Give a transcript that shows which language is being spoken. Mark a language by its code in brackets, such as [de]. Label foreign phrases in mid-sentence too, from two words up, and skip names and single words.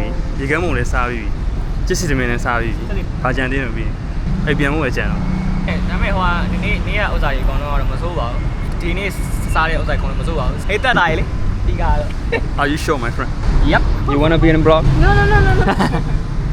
[my] ပြီရေကမ်းမုံလည်းစားပြီးပြီကျစ်စီသမင်းလည်းစားပြီးပြီဘာကြံသေးတယ်ပြီးအဲ့ပြန်ဖို့ပဲကြံတော့ ဒါပေမဲ့ဟိုကဒီနေ့ကဥစ္စာကြီးအကုန်လုံးကတော့မစိုးပါဘူးဒီနေ့စားတဲ့ဥစ္စာအကုန်လုံးမစိုးပါဘူးဟိတ်တက်တာလေဒီကတော့ [en] Are you sure my friend Yep You wanna be in vlog No.